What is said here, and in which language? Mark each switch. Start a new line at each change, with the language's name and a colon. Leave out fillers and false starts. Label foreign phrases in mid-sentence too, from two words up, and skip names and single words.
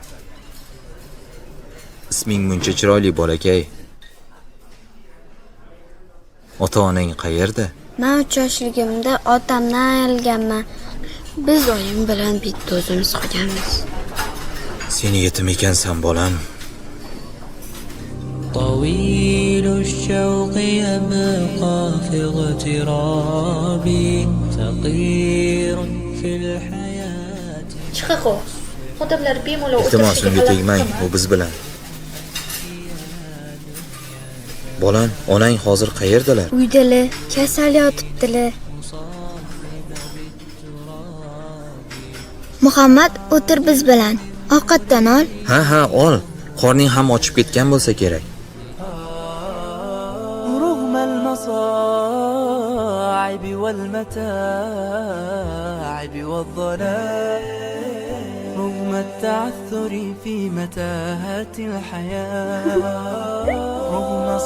Uzbek: Isming muncha chiroyli bolakay. Ota-onang qayerda? Men 3 yoshligimda otamdan ayrilganman. Biz oyim bilan bitta o'zimiz qolganmiz. Seni yetim ekansan, bolam.
Arabic: طويل الشوق يبقى في اغترابي فقير في الحياة.
Uzbek: Chiqaqo. Odamlar bemalol Iltimos unga tegmang, u biz bilan. Bolam, onang hozir qayerdalar? Uydalar, kasal yotibdilar. Muhammad, o'tir biz bilan. Ovqatdan ol. Ha, ol. Qorning ham ochib ketgan bo'lsa kerak.
Arabic: رغم المصاعب والمتاعب والضلال رغم التعثر في متاهات الحياة رغم